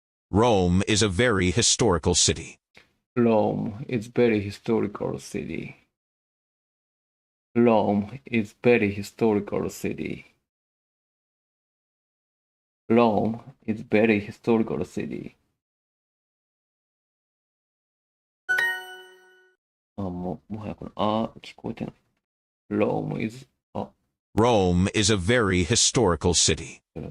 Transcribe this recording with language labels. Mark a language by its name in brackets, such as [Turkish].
[English] Rome is a very historical city. Rome is very historical city. Rome is very historical city. Rome is very historical city. [Japanese] もはやこの聞こえてない。 [English] Rome is Rome is a very historical city.